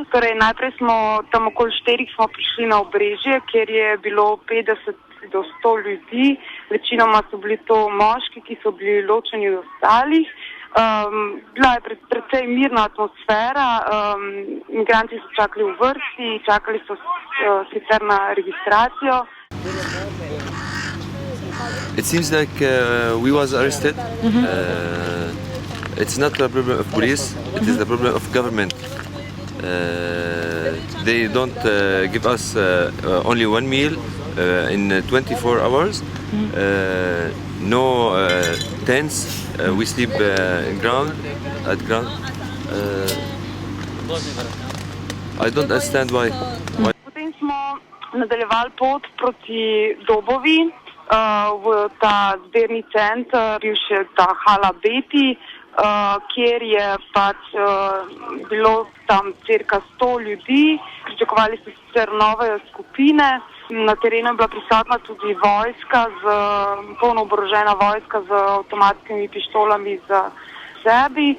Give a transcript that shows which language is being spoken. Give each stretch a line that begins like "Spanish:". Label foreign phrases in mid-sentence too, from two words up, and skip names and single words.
Slovenian: Torej, najprej smo tam okoli 4 smo prišli na Obrežje, kjer je bilo 50 do 100 ljudi. Večinoma so bili to moški, ki so bili ločeni od ostalih. Bila je precej mirna atmosfera, migranti so čakali v vrsti, čakali so sicer na registracijo.
English: It seems like we was arrested. It's not a problem of police, it is the problem of government. They don't give us only one meal in 24 hours. No tents, we sleep at ground. I don't understand why.
Slovenian: Potem smo nadaljevali pot proti Dobovi, v ta zbirni center, bivše ta Hala Beti, kjer je pač bilo tam cirka 100 ljudi. Pričakovali so sicer nove skupine. Na terenu je bila prisotna tudi vojska, polno oborožena vojska z avtomatskimi pištolami za sebi.